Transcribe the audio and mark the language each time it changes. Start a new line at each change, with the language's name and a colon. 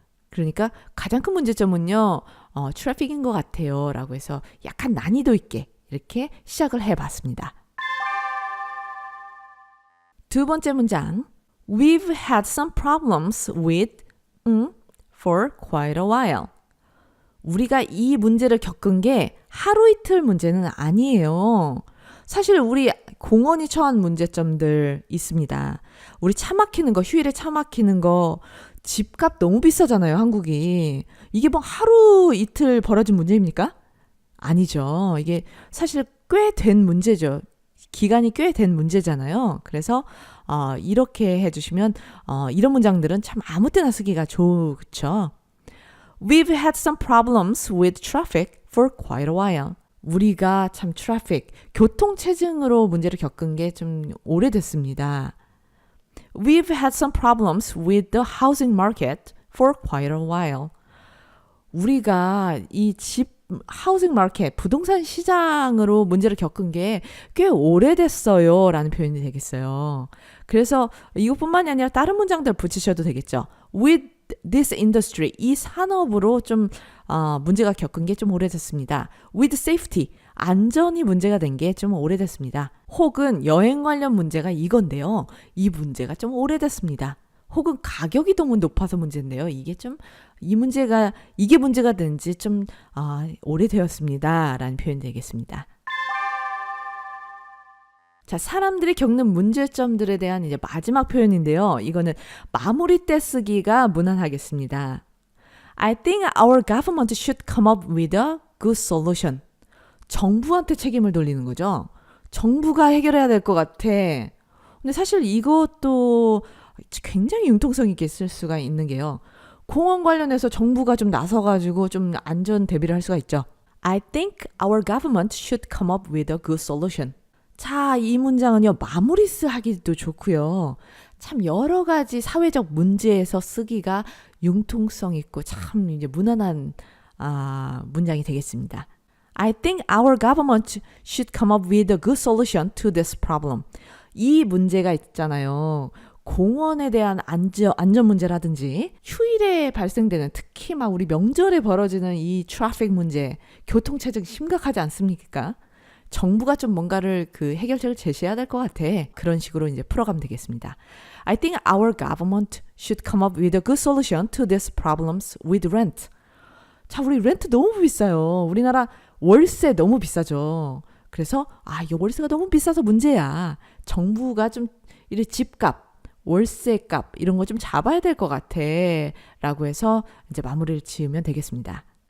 Korean: 그러니까 가장 큰 문제점은요, 트래픽인 것 같아요 라고 해서 약간 난이도 있게 이렇게 시작을 해봤습니다. 두 번째 문장.
English: We've had some problems with for quite a while.
Korean: 우리가 이 문제를 겪은 게 하루 이틀 문제는 아니에요. 사실 우리 공원이 처한 문제점들 있습니다. 우리 차 막히는 거, 휴일에 차 막히는 거, 집값 너무 비싸잖아요, 한국이. 이게 뭐 하루 이틀 벌어진 문제입니까? 아니죠. 이게 사실 꽤 된 문제죠. 기간이 꽤 된 문제잖아요. 그래서 이렇게 해주시면 이런 문장들은 참 아무 때나 쓰기가 좋죠.
English: We've had some problems with traffic for quite a while.
Korean: 우리가 참 트래픽, 교통체증으로 문제를 겪은 게 좀 오래됐습니다.
English: We've had some problems with the housing market for quite a while.
Korean: 우리가 이 하우징 마켓, 부동산 시장으로 문제를 겪은 게 꽤 오래됐어요 라는 표현이 되겠어요. 그래서 이것뿐만이 아니라 다른 문장들 붙이셔도 되겠죠.
English: With this industry,
Korean: 이 산업으로 좀 문제가 겪은 게 좀 오래됐습니다.
English: With safety,
Korean: 안전이 문제가 된 게 좀 오래됐습니다. 혹은 여행 관련 문제가 이건데요. 이 문제가 좀 오래됐습니다. 혹은 가격이 너무 높아서 문제인데요. 이게 문제가 된 지 좀 오래되었습니다 라는 표현이 되겠습니다. 자, 사람들이 겪는 문제점들에 대한 이제 마지막 표현인데요. 이거는 마무리 때 쓰기가 무난하겠습니다.
English: I think our government should come up with a good solution.
Korean: 정부한테 책임을 돌리는 거죠. 정부가 해결해야 될 것 같아. 근데 사실 이것도 굉장히 융통성 있게 쓸 수가 있는 게요. 공원 관련해서 정부가 좀 나서가지고 좀 안전 대비를 할 수가 있죠.
English: I think our government should come up with a good solution.
Korean: 자, 이 문장은요, 마무리스 하기도 좋고요. 참 여러 가지 사회적 문제에서 쓰기가 융통성 있고 참 이제 무난한 문장이 되겠습니다.
English: I think our government should come up with a good solution to this problem.
Korean: 이 문제가 있잖아요. 공원에 대한 안전 문제라든지 휴일에 발생되는, 특히 막 우리 명절에 벌어지는 이 트래픽 문제, 교통체증 심각하지 않습니까? 정부가 좀 뭔가를 해결책을 제시해야 될 것 같아. 그런 식으로 이제 풀어가면 되겠습니다.
English: I think our government should come up with a good solution to these problems with rent.
Korean: 자, 우리 렌트 너무 비싸요. 우리나라 월세 너무 비싸죠. 그래서 이 월세가 너무 비싸서 문제야. 정부가 좀 이래 집값, 월세값 이런 거 좀 잡아야 될 것 같아 라고 해서 이제 마무리를 지으면 되겠습니다.